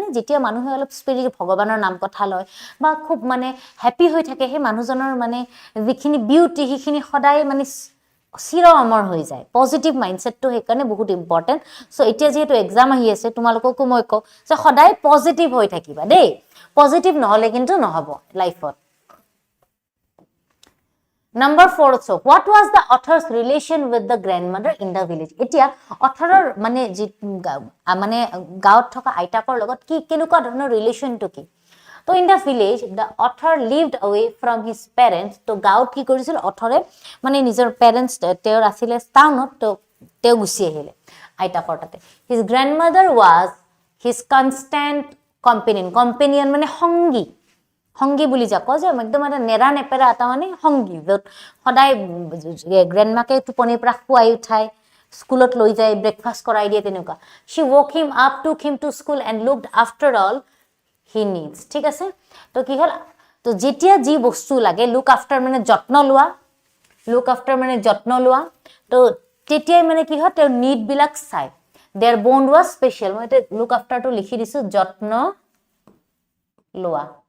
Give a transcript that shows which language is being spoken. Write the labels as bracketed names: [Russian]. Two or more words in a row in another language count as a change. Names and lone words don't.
[Assamese] যেতিয়া মানুহে অলপ ভগৱানৰ নাম কথা লয় বা খুব মানে হেপী হৈ থাকে, সেই মানুহজনৰ মানে যিখিনি বিউটি সেইখিনি সদায় মানে চিৰ অমৰ হৈ যায়। পজিটিভ মাইণ্ডছেটটো সেইকাৰণে বহুত ইম্পৰ্টেণ্ট। চ' এতিয়া যিহেতু এক্সাম আহি আছে, তোমালোককো মই কওঁ যে সদায় পজিটিভ হৈ থাকিবা দেই। পজিটিভ নহ'লে কিন্তু নহ'ব লাইফত। [English] Number 4, so what was the author's relation with the grandmother in the village? [Assamese] এতিয়া অথৰৰ মানে মানে গাঁৱত থকা আইতাকৰ লগত কি কেনেকুৱা ধৰণৰ ৰিলেশ্যনটো কি? [English] তো in the village the author lived away from his parents. [Assamese] তো গাঁৱত কি কৰিছিল অথৰে, মানে নিজৰ পেৰেণ্টছ তেওঁৰ আছিলে টাউনত, তো তেওঁ গুচি আহিলে আইতাকৰ তাতে। [English] his grandmother was his constant companion [Assamese] মানে সংগী বুলি যাক কয় যে একদম এটা নেৰা নেপেৰা এটা মানে সংগী, য'ত সদায় গ্ৰেণ্ডমাকে টোপনিৰ পৰা শুৱাই উঠাই, স্কুলত লৈ যায়, ব্ৰেকফাষ্ট কৰাই দিয়ে, তেনেকুৱা। [English] she woke him up took him to school and looked after all he needs. [Assamese] ঠিক আছে? তো কি হ'ল, তো যেতিয়া যি বস্তু লাগে, [English] look after [Assamese] মানে যত্ন লোৱা, তো তেতিয়াই মানে কি হয়, তেওঁৰ নিডবিলাক চায়। [English] their bond was special. [Assamese] মই এতিয়া লুক আফটাৰটো লিখি দিছোঁ, যত্ন লোৱা।